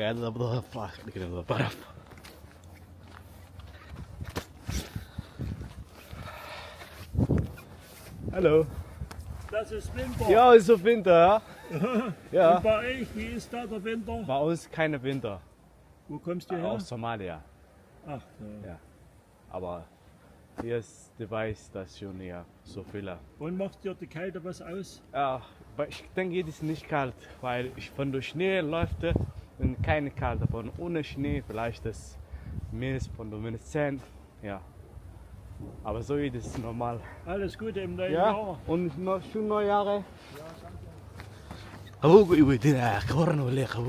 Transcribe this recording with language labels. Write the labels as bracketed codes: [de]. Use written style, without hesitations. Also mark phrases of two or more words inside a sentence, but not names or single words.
[so] labadaba faraha ka dhignay baraf. [de] Hallo. Das ist Winter. Ja, ist so Winter. Ja. Und bei euch, wie ist da der Winter? Bei uns keine Winter. Wo kommst du her? Aus Somalia. Ach, Ja. Aber hier ist die Weiß-Station ja so viele. Und macht dir die Kälte was aus? Ja, aber ich denke, es ist nicht kalt, weil ich von der Schnee läuft und keine Kälte. Von ohne Schnee vielleicht das minus von der minus 10. Ja. Aber so ist es normal. Alles Gute im neuen Ja, Jahr. und noch schon Neujahre. [so] Qabowga i weydinaya ka waran wali qabowga